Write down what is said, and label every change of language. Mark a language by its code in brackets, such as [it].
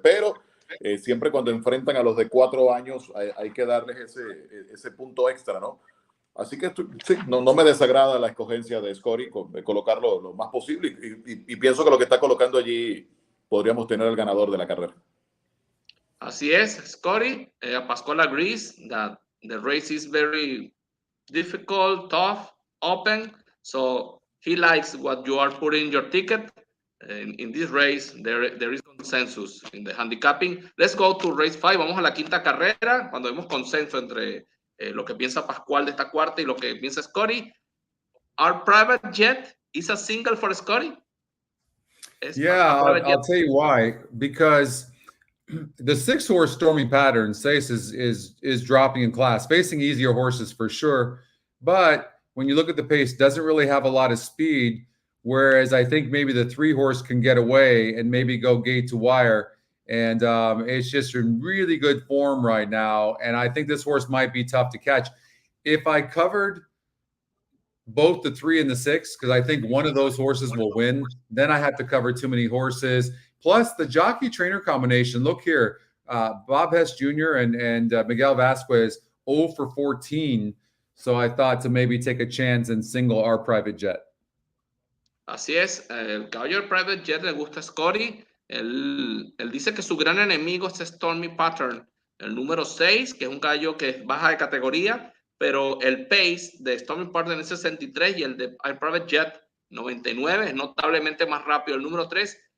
[es] Pero siempre cuando enfrentan a los de 4 años hay que darles ese punto extra, ¿no? Así que sí, no me desagrada la escogencia de Scotty de colocarlo lo más posible y pienso que lo que está colocando allí podríamos tener el ganador de la carrera. Así es, Scotty. [en] Pascual agrees that the race is very difficult, tough, open, so he likes what you are putting in your ticket. In this race, there is consensus in the handicapping. Let's go to race 5. Vamos a la quinta carrera, cuando vemos consenso entre lo que piensa Pascual de esta cuarta y lo que piensa Scotty. Our private jet is a single for Scotty. Yeah, I'll tell you why. Because the 6-horse Stormy Pattern, Sace, is dropping in class, facing easier horses for sure. But when you look at the pace, doesn't really have a lot of speed, whereas I think maybe the 3-horse can get away and maybe go gate to wire. And it's just in really good form right now. And I think this horse might be tough to catch. If I covered both the 3 and the 6, because I think one of those horses will win, then I have to cover too many horses. Plus the jockey-trainer combination. Look here, Bob Hess Jr. and Miguel Vasquez 0 for 14. So I thought to maybe take a chance and single our private jet. [es] Así es, el caballo del private jet le gusta a Scotty. Él dice que su gran enemigo es Stormy Pattern, el número 6, que es un caballo que es baja de categoría, pero el pace de Stormy Pattern es 63 y el de private jet 99, es notablemente más rápido el número 3.